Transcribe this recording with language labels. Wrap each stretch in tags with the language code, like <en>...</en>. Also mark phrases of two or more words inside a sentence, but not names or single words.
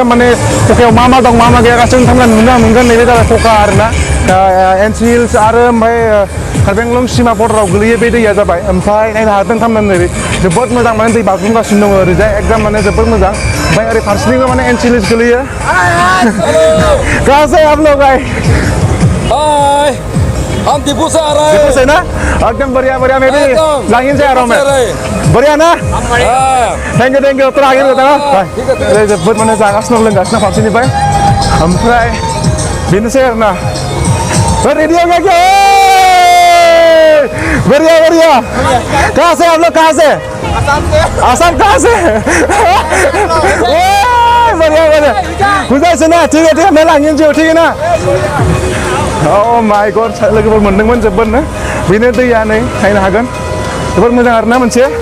<brx>माने कोकायाव मा मा दं मा मा गैया गासैबो नोंथांमोना नुनो मोनगोन नैबे जाबाय कोका आरोना एन्ड हिल्स आरो ओमफ्राय कार्बि आंलं सिमा बर्डाराव गोलैयो बे दैया जाबाय ओमफ्राय नायनो हागोन नोंथांमोना नैबे जोबोद मोजां माने दै बाज्रुमगासिनो दङ ओरैजाय एकदम माने जोबोद मोजां ओमफ्राय ओरै फारसेनिबो माने एन्ड हिल्स गोलैयो गासै</brx> <hi>आप लोग</hi> <brx>हाय</brx> <hi>हम टीपू से आ रहे हैं। टीपू से ना एकदम बढ़िया मैं भी लाइन से आ रहा हूँ मैं बढ़िया ना</hi> <en>thank you</en> <hi>तो आगे बताना अरे</hi> <brx>जोबोद माने जागासिनो लोंगासिनो फारसेनिफ्राय ओमफ्राय बेनोसै आरोना</brx> <hi>रेडी हो गया क्या बढ़िया कहाँ से आप लोग कहाँ से आसाम कहाँ से बढ़िया गुजरात से ना ठीक है मैं लांगेन जो ठीक है ना</hi> <en>Oh my god,</en> <brx>लोगोफोर मोनदोंमोन जोबोदनो बेनो दैया नै नायनो हागोन जोबोद मोजां आरोना मोनसे</brx>